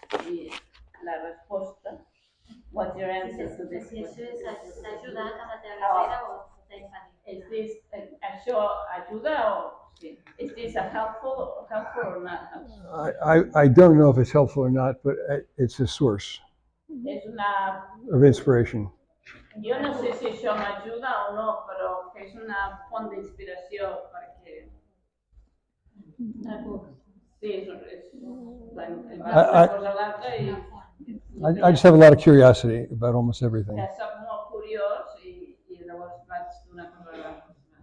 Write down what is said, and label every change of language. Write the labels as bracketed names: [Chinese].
[Catalan] I la resposta, [English] what's your answer to this [Catalan] Si [English] question? [Catalan] això t'ha ajudat a la teva carrera o t'ha impedit? Això ajuda o sí? [English] Is this helpful or not helpful? I don't know if it's helpful or not, but it's a source [Catalan] És una... [English] of inspiration. [Catalan] Jo no sé si això m'ajuda o no, però que és una font d'inspiració perquè... Sí, és una cosa a l'altra i... [English] I just have a lot of curiosity about almost everything. [Catalan] Que soc molt curiós i llavors vaig d'una cosa a l'altra.